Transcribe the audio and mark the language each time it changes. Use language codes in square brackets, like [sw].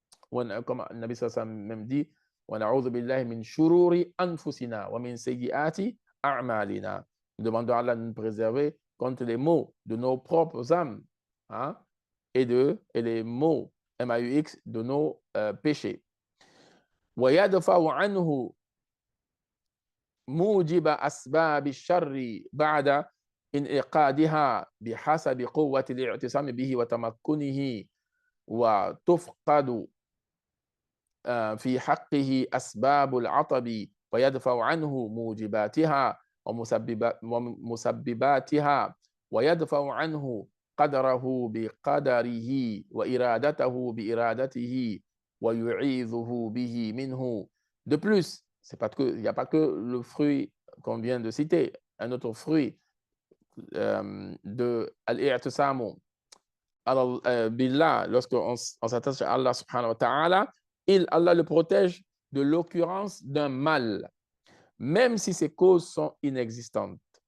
[fr] Comme Nabi sallallahu alayhi wa sallam même dit, [ar] وَنَعُوذُ بِاللَّهِ مِنْ شُرُورِ أَنفُسِنَا وَمِنْ سَيِّئَاتِ أَعْمَالِنَا. [fr] Nous demandons à Allah de nous préserver contre les maux de nos propres âmes, hein, et les maux, MAUX, de nos péchés. [ar] وَيَدْفَعُ عَنْهُ موجب أسباب الشر بعد انعقادها بحسب قوة الاعتصام به وتمكنه وتفقد في حقه أسباب العطب ويدفع عنه موجباتها ومسبباتها ويدفع عنه قدره بقدره وإرادته بإرادته ويعيذه به منه. [fr] De plus, il n'y a pas que le fruit qu'on vient de citer, un autre fruit de al-i'tisamu billah, lorsqu'on s'attache à Allah subhanahu wa ta'ala, Allah le protège de l'occurrence d'un mal, même si ses causes sont inexistantes.